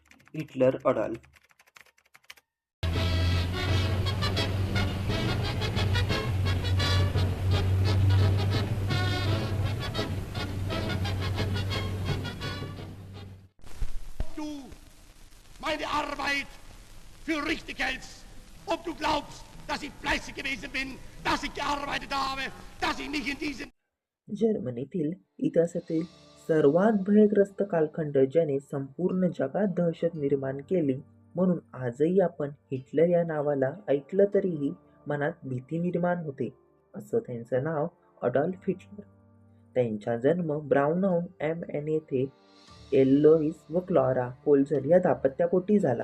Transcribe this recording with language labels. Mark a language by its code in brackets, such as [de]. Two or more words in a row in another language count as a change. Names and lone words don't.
[mr] हिटलर अडॉल्फ. [de] Du meine Arbeit für richtig hältst, ob du glaubst, dass ich fleißig gewesen bin, dass ich gearbeitet habe, dass ich mich in diesem [mr] जर्मनीतील इतिहासातील सर्वात भयग्रस्त कालखंड ज्याने संपूर्ण जगात दहशत निर्माण केली, म्हणून आजही आपण हिटलर या नावाला ऐकलं तरीही मनात भीती निर्माण होते. असं त्यांचं नाव अडॉल्फ हिटलर. त्यांचा जन्म ब्राउनौ एम एन येथे एलोइस व क्लॉरा कोल्झर या दाम्पत्यापोटी झाला.